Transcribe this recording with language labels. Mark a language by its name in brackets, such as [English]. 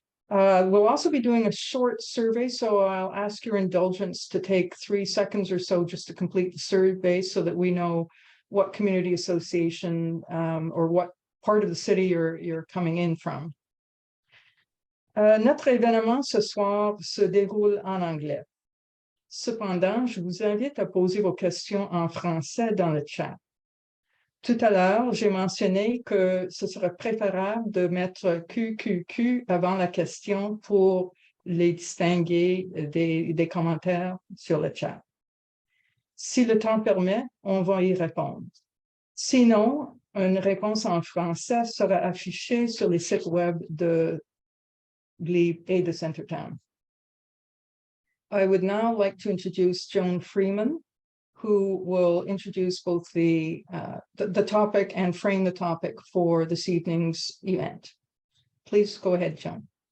[English] We'll also be doing a short survey, so I'll ask your indulgence to take 3 seconds or so just to complete the survey so that we know what community association or what part of the city you're coming in from. [French] Notre événement ce soir se déroule en anglais. Cependant, je vous invite à poser vos questions en français dans le chat. Tout à l'heure, j'ai mentionné que ce serait préférable de mettre QQQ avant la question pour les distinguer des commentaires sur le chat. Si le temps permet, on va y répondre. Sinon, une réponse en français sera affichée sur les sites web de Glebe et de Centretown. [English] I would now like to introduce Joan Freeman, who will introduce both the topic and frame the topic for this evening's event. Please go ahead, Joan.